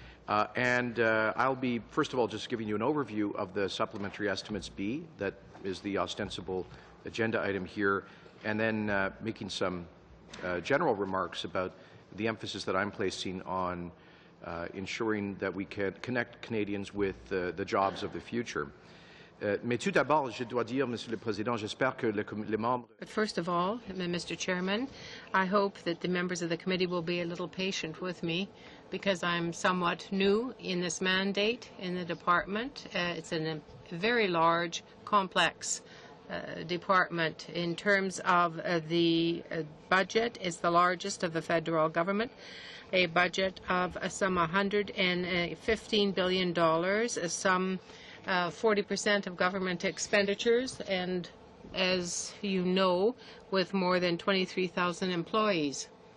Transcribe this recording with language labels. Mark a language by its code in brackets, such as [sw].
[en] I'll be, first of all, just giving you an overview of the Supplementary Estimates B, that is the ostensible agenda item here, and then making some general remarks about the emphasis that I'm placing on ensuring that we can connect Canadians with the jobs of the future. [fr] Mais tout d'abord, je dois dire, Monsieur le Président, j'espère que les membres... [en] But first of all, Mr. Chairman, I hope that the members of the committee will be a little patient with me because I'm somewhat new in this mandate in the department. It's a very large, complex department. In terms of the budget, is the largest of the federal government, a budget of some $115 billion, some 40% of government expenditures, and as you know, with more than 23,000 employees.